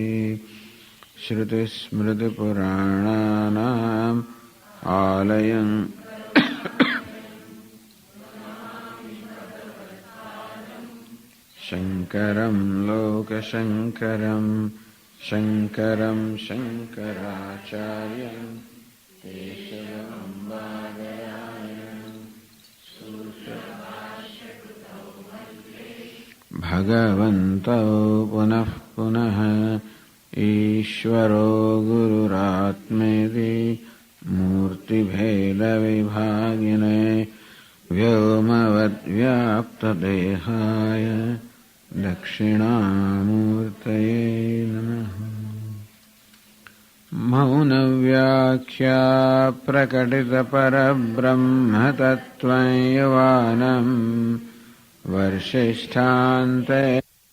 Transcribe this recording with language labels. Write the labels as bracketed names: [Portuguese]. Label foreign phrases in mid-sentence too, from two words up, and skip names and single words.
[Sanskrit] શ્રુતિસ્મૃતિપુરાણાનામ આલયં શંકરં લોકશંકરં શંકરં શંકરાચાર્યં કેશવં બાદરાયણં ભગવન્તો પુનઃ પુનઃ ઈશ્વરો ગુરુરાત્મેતિ मूर्तिभेदविभागिने व्योमवद्व्याप्तदेहाय दक्षिणामूर्तये नमः। मौनव्याख्या प्रकटितपरब्रह्मतत्त्वं युवानं वर्षिष्ठान्ते